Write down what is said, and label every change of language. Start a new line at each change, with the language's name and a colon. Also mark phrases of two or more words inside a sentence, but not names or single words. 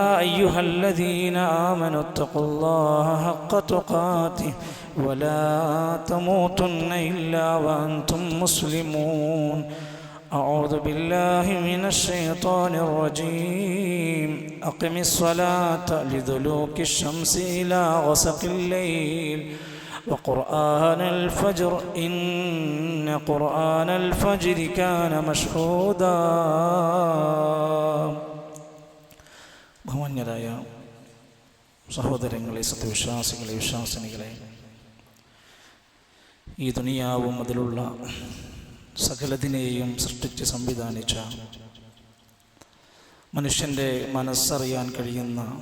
Arabic: أيها الذين آمنوا اتقوا الله حق تقاته ولا تموتن إلا وأنتم مسلمون أعوذ بالله من الشيطان الرجيم أقم الصلاة لدلوك الشمس إلى غسق الليل وقرآن الفجر إن قرآن الفجر كان مشهودا
Malayalam: ബഹുമാന്യരായ സഹോദരങ്ങളെ, സത്യവിശ്വാസികളെ, വിശ്വാസിനികളെ, ഈ ദുനിയാവും അതിലുള്ള സകലതിനെയും സൃഷ്ടിച്ച് സംവിധാനിച്ച മനുഷ്യൻ്റെ മനസ്സറിയാൻ കഴിയുന്ന